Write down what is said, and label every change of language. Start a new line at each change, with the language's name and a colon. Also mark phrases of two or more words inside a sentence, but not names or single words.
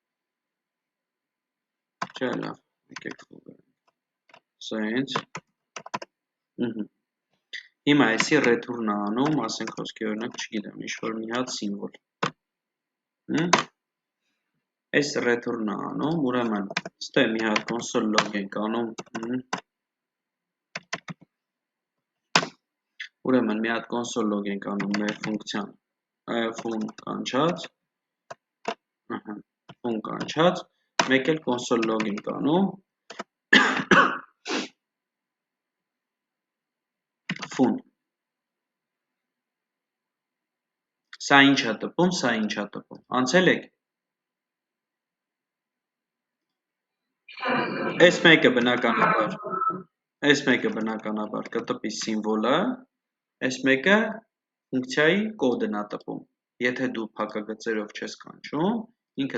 Armenian: չէ լավ, եկեք գրենք, սենց, հիմա այսի return-ը անում, ասենք խոսքի օրինակ չգիտեմ, ինչ-որ մի հատ սիմվոլ, այս return-ը անում, ուրեմն, ստե մի հատ
English: console log
Armenian: ենք անում, ուրեմն մի հատ
English: console log
Armenian: ենք անում մեր ֆունկցիան, fun կանչած, մեկ էլ
English: console log
Armenian: ենք անում, fun, սա ինչ է տպում, սա ինչ է տպում, անցել եք, այս մեկը բնականաբար կտպի սիմվոլը, այս մեկը ֆունկցիայի կոդն է տպում, եթե դու փակագծերով չես կանչում, ինքը